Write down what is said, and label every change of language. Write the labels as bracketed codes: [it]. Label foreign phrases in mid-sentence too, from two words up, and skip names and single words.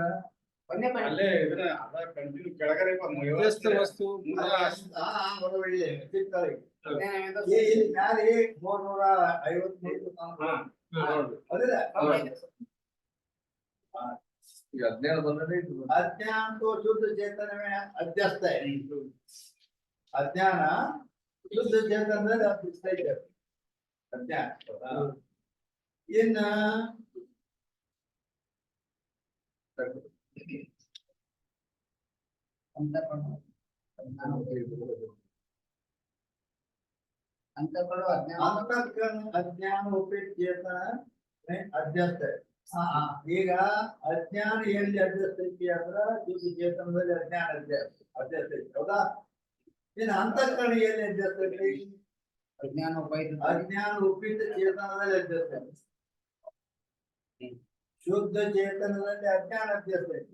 [kn] ನಂಬರ್ ಒಂದೇ ಪಾಯಿಂಟ್. ಅಲ್ಲೇ ಇದನ್ನ ಅದ ಕಂಟಿನ್ಯೂ ಕೆಳಗಡೆ ಮಧ್ಯಸ್ಥ ವಸ್ತು ಬರೋಬ್ಬರಿ ಇದೆ. ಸಿಗ್ತದೆ. ಅಜ್ಞಾನ ಈ ಮ್ಯಾಲೆ 353 ಹೌದಿಲ್ಲ? ಈಗ ಅಜ್ಞಾನ ಬಂದ್ರೆ [hi] अज्ञान तो शुद्ध चेतन में अध्यस्त है। अज्ञान शुद्ध चेतन में अध्यस्त है। अज्ञान इन [kn] ಅಂತಃಕರಣ ಅಜ್ಞಾನ [hi] अंतःकरण अज्ञान रूपित चेतन में अध्यस्त है। [kn] ಈಗ ಅಜ್ಞಾನ ಎಲ್ಲಿ ಅಧ್ಯಸ್ಥ ಐತಿ ಅಂದ್ರ ಶುದ್ಧ ಚೇತನದಲ್ಲಿ ಅಜ್ಞಾನ ಅಧ್ಯಸ್ಥ ಐತಿ ಹೌದಾ? ಇನ್ನು ಅಂತಃಕರಣ ಎಲ್ಲಿ ಅಧ್ಯಸ್ಥ ಐತಿ? ಅಜ್ಞಾನ ಉಪಯುಕ್ತ ಅಜ್ಞಾನ ರೂಪಿತ ಚೇತನದಲ್ಲಿ ಅಧ್ಯಸ್ಥ ಐತಿ. ಶುದ್ಧ ಚೇತನದಲ್ಲಿ ಅಜ್ಞಾನ ಅಧ್ಯಸ್ಥ ಐತಿ.